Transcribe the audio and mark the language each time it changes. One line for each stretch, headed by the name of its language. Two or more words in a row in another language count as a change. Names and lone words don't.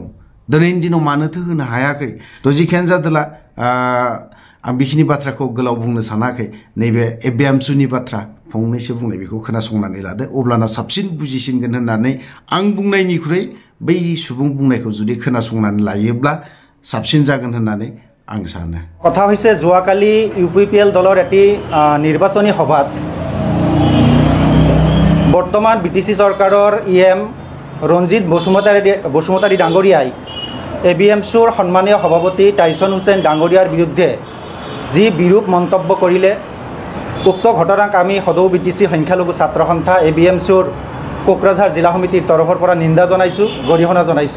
Bodo: दिनैनि दिनाव मानोथो होनो हायाखै? थ' जिखियानो जादोला आं बेखिनि बाथ्राखौ गोलाव बुंनो सानाखै। नैबे एबिएमसुनि बाथ्रा फंनैसो बुंनाय, बेखौ खोनासंनानै लादो, अब्लाना साबसिन बुजिसिनगोन होननानै आं बुंनायनिख्रुइ बै सुबुं बुंनायखौ जुदि खोनासंनानै लायोब्ला साबसिन जागोन होननानै आं सानो।
Assamese: কথা হৈছে যোৱাকালি UPPL দলৰ এটি নিৰ্বাচনী সভাত বৰ্তমান BTC চৰকাৰৰ ইএম ৰঞ্জিত বসুমতাৰী ডাঙৰীয়াই এবিএমচিৰ সন্মানীয় সভাপতি টাইছন হুছেইন ডাঙৰীয়াৰ বিৰুদ্ধে যি বিৰূপ মন্তব্য কৰিলে, উক্ত ঘটনাক আমি সদৌ BTC সংখ্যালঘু ছাত্ৰ সন্থা এবিএমচিৰ কোকৰাঝাৰ জিলা সমিতিৰ তৰফৰ পৰা নিন্দা জনাইছোঁ, গৰিহণা জনাইছোঁ।